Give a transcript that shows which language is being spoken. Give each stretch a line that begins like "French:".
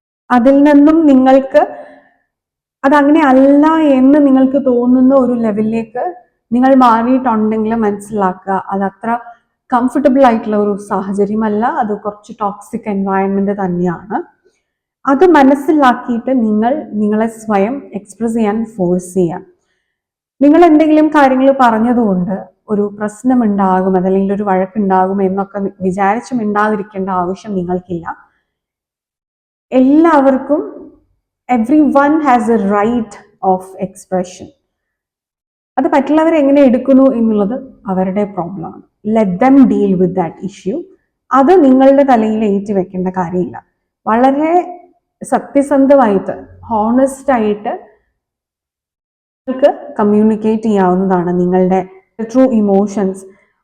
Malayalam: അതിൽ നിന്നും നിങ്ങൾക്ക് അതങ്ങനെ അല്ല എന്ന് നിങ്ങൾക്ക് തോന്നുന്ന ഒരു ലെവലിലേക്ക് നിങ്ങൾ മാറിയിട്ടുണ്ടെങ്കിൽ മനസ്സിലാക്കുക അത് അത്ര കംഫർട്ടബിൾ ആയിട്ടുള്ള ഒരു സാഹചര്യമല്ല, അത് കുറച്ച് ടോക്സിക് എൻവയൺമെന്റ് തന്നെയാണ്. അത് മനസ്സിലാക്കിയിട്ട് നിങ്ങളെ സ്വയം എക്സ്പ്രസ് ചെയ്യാൻ ഫോഴ്സ് ചെയ്യാം. നിങ്ങൾ എന്തെങ്കിലും കാര്യങ്ങൾ പറഞ്ഞതുകൊണ്ട് ഒരു പ്രശ്നം ഉണ്ടാകും അതല്ലെങ്കിൽ ഒരു വഴക്കുണ്ടാകും എന്നൊക്കെ വിചാരിച്ച് മിണ്ടാതിരിക്കേണ്ട ആവശ്യം നിങ്ങൾക്കില്ല. എല്ലാവർക്കും
English: everyone has a right of expression.
Malayalam: അത് മറ്റുള്ളവർ എങ്ങനെ എടുക്കുന്നു എന്നുള്ളത് അവരുടെ പ്രോബ്ലമാണ്.
English: Let them deal with that issue.
Malayalam: അത് നിങ്ങളുടെ തലയിൽ ഏറ്റു വെക്കേണ്ട കാര്യമില്ല. വളരെ സത്യസന്ധമായിട്ട് ഹോണസ്റ്റ് ആയിട്ട് നിങ്ങൾക്ക് കമ്മ്യൂണിക്കേറ്റ് ചെയ്യാവുന്നതാണ് നിങ്ങളുടെ ട്രൂ ഇമോഷൻസ്.